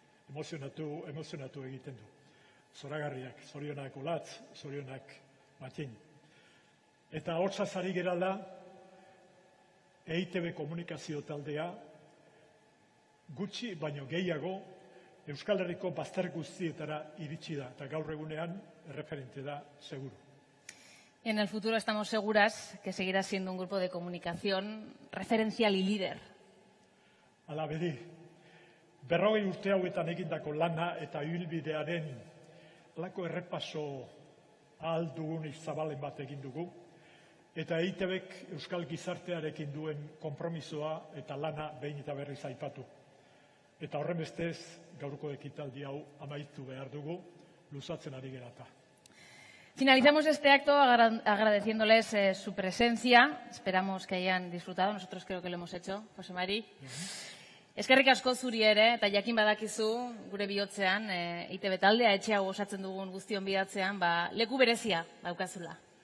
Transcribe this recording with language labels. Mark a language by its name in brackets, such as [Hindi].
[Basque] Emozionatu egiten du. Zoragarriak, zorionak Olatz, zorionak Matin. Eta ahotsaz ari gerala, EITB komunikazio taldea, gutxi baino gehiago, Euskal Herriko bazter guztietara iritsi da, eta gaur egunean erreferente da, seguru. [Spanish] En el futuro estamos seguras que seguirá siendo un grupo de comunicación referencial y líder. [Basque] Hala bedi, 40 urte hauetan egindako lana eta ibilbidearen lako errepaso ahal dugun zabalen bat egin dugu, eta EITBek Euskal Gizartearekin duen konpromisoa eta lana behin eta berriz aipatu. Eta horren bestez, gaurko ekitaldi hau amaitu behar dugu, luzatzen ari gerata. [Spanish] Finalizamos este acto agradeciéndoles su presencia. Esperamos que hayan disfrutado. Nosotros creo que lo hemos hecho, Jose Mari. [Basque] Eskerrik asko zuri ere, eta jakin badakizu gure bihotzean, EITB taldea etxe hau osatzen dugun guztion bihatzean, leku berezia daukazula.